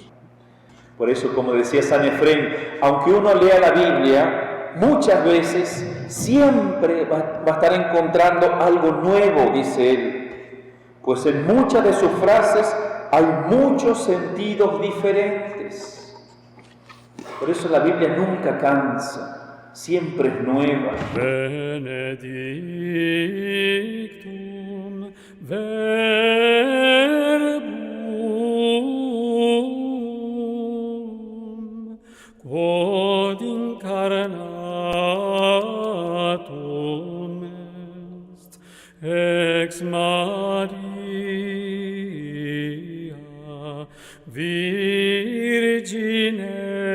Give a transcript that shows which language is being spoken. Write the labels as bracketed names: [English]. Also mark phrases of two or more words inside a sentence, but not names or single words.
[Spanish] Por eso, como decía San Efrén, aunque uno lea la Biblia, muchas veces siempre va a estar encontrando algo nuevo, dice él, pues en muchas de sus frases hay muchos sentidos diferentes. Por eso la Biblia nunca cansa, siempre es nueva. [Latin] Benedictum verbum quod incarnatum est ex Maria Virgine